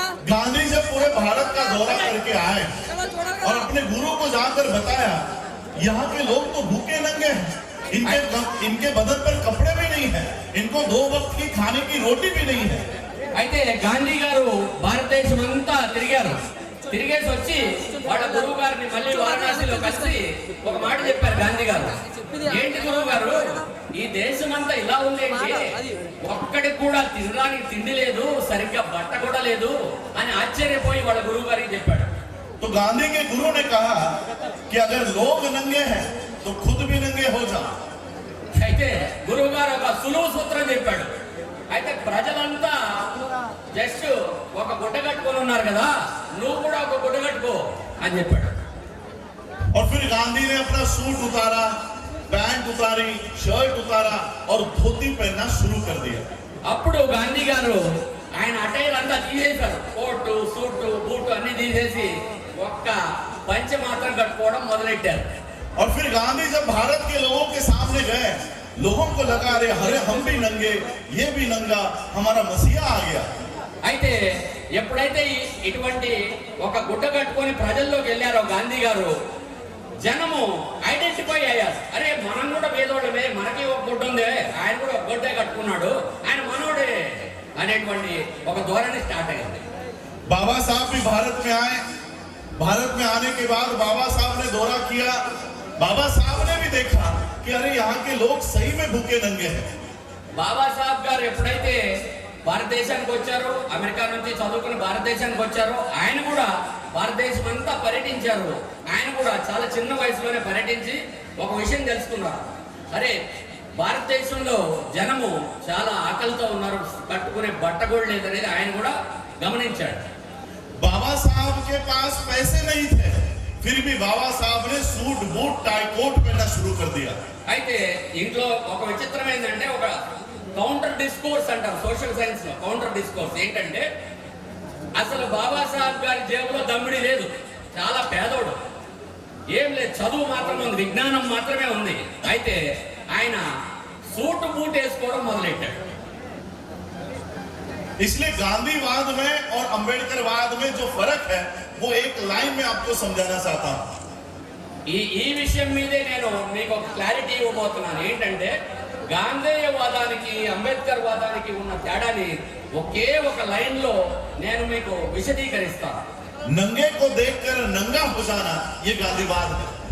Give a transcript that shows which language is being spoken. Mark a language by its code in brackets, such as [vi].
[hi] गांधी जब पूरे भारत का दौरा करके आए और अपने गुरु को जाकर बताया, यहाँ के लोग तो भूखे नंगे हैं, इनके बदन पर कपड़े भी नहीं है, इनको 2 वक्त की खाने की रोटी भी नहीं है. [te] అయితే గాంధీ గారు భారతదేశం అంతా తిరిగేసి వచ్చి వాళ్ళ గురువు గారిని మళ్ళీ వారణాసిలో కలిసి ఒక మాట చెప్పారు. గాంధీ గారు, ఏంటి గురువు గారు, ఈ దేశం అంతా ఇలా ఉందేంటి, ఒక్కడికి కూడా తినడానికి తిండి లేదు, సరిగ్గా బట్ట కూడా లేదు అని ఆశ్చర్యపోయి వాళ్ళ గురువు గారికి చెప్పాడు. [hi] तो गांधी के गुरु ने कहा कि अगर लोग नंगे हैं तो खुद भी नंगे हो जाओ. [te] అయితే గురువు గారు ఒక సులువు సూత్రం చెప్పాడు. అయితే ప్రజలంతా జస్ట్ ఒక గుడ్డ కట్టుకొని ఉన్నారు కదా, నువ్వు కూడా ఒక గుడ్డ కట్టుకో అని చెప్పాడు. [hi] और फिर गांधी ने अपना सूट उतारा, पैंट उतारी, शर्ट उतारा और धोती पहनना शुरू कर दिया. [te] అప్పుడు గాంధీ గారు ఆయన అటైర్ అంతా తీసేశారు. కోటు, సూటు, బూటు అన్ని తీసేసి ఒక్క పంచె మాత్రం కట్టుకోవడం మొదలెట్టారు. [hi] और फिर गांधी जब भारत के लोगों के सामने गए, लोगों को लगा रहे अरे हम भी नंगे, ये भी नंगा, हमारा मसीहा आ गया. [te] అయితే ఎప్పుడైతే ఇటువంటి ఒక గుడ్డ కట్టుకొని ప్రజల్లోకి వెళ్ళారో గాంధీ గారు, జనము ఐడెంటిఫై అయ్యారు. అరే మనం కూడా పేదోళ్ళమే, మనకి ఒక గుడ్డ ఉంది, ఆయన కూడా ఒక గుడ్డే కట్టుకున్నాడు, ఆయన మనోడే అనేటువంటి ఒక ధోరణి స్టార్ట్ అయింది. [hi] बाबा साहब भी भारत में आए. भारत में आने के बाद बाबा साहब ने दौरा किया. बाबा साहब ने भी देखा कि अरे यहाँ के लोग सही में भूखे नंगे हैं. [te] బాబాసాహెబ్ గారు ఎప్పుడైతే భారతదేశానికి వచ్చారో, అమెరికా నుంచి చదువుకుని భారతదేశానికి వచ్చారో, ఆయన కూడా భారతదేశం అంతా పర్యటించారు. ఆయన కూడా చాలా చిన్న వయసులోనే పర్యటించి ఒక విషయం తెలుసుకున్నారు. అరే భారతదేశంలో జనము చాలా ఆకలితో ఉన్నారు, కట్టుకునే బట్ట కూడా లేదనేది ఆయన కూడా గమనించాడు. [hi] बाबा साहब के पास पैसे नहीं थे, फिर भी बाबा साहब ने सूट बूट टाई कोट पहनना शुरू कर दिया. [te] అయితే ఇంట్లో ఒక విచిత్రం ఏంటంటే, ఒక కౌంటర్ డిస్కోర్స్ అంటారు సోషల్ సైన్స్ లో. కౌంటర్ డిస్కోర్స్ ఏంటంటే, అసలు బాబాసాహెబ్ గారి జేబులో దమ్మిడి లేదు, చాలా పేదోడు, ఏం లేదు, చదువు మాత్రం ఉంది, విజ్ఞానం మాత్రమే ఉంది. అయితే ఆయన సూట్ బూట్ వేసుకోవడం మొదలెట్టాడు. [hi] इसलिए गांधीवाद में और अंबेडकरवाद में जो फर्क है वो एक लाइन में आपको समझाना चाहता हूं. [te] ఈ విషయం మీదే నేను మీకు ఒక క్లారిటీ ఇవ్వబోతున్నాను. ఏంటంటే గాంధేయవాదానికి అంబేద్కర్ వాదానికి ఉన్న తేడాని ఒకే ఒక లైన్ లో నేను మీకు విశదీకరిస్తాను. [hi] नंगे को देखकर नंगा हो जाना ये गांधीवाद है.